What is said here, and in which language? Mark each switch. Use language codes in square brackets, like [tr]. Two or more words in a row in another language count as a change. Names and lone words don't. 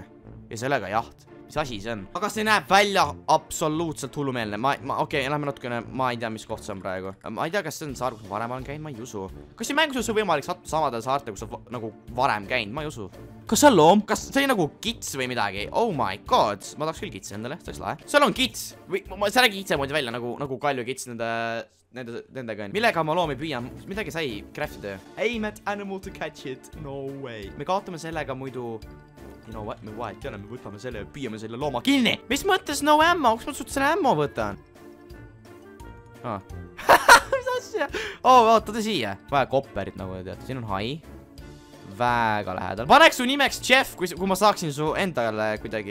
[et] Ja sellega jaht. Mis asi see on? Aga see näeb välja absoluutselt hullumeelne. Okei, lähme natukene, ma ei tea, mis koht see on praegu. Ma ei tea, kas see on saar, kus ma varem olen käinud, ma ei usu. Kas see mängus on võimalik sattuda samadel saarte, kus on nagu varem käinud, ma ei usu. Kas see on loom? Kas see oli nagu kits või midagi? [en] Oh my god, [et] ma tahaks küll kitsi endale, see oleks lahe. Seal on kits või see nägi kitse moodi välja nagu kalju kits nendega on. Millega ma loomi püüan? Midagi sai craftida. [en] Aim at animal to catch it. No way. [et] Me kaotame sellega muidu. [en] You know what? [et] Me vahet ei ole, me võtame selle ja püüame selle looma kinni. Mis mõttes [en] no ammo? [et] Kus ma sult selle ammo võtan? Mis asja? Vaata siia. Vaja kopperit nagu teate. Siin on hai. Väga lähedal. Paneks su nimeks Jeff, kui ma saaksin su endale kuidagi.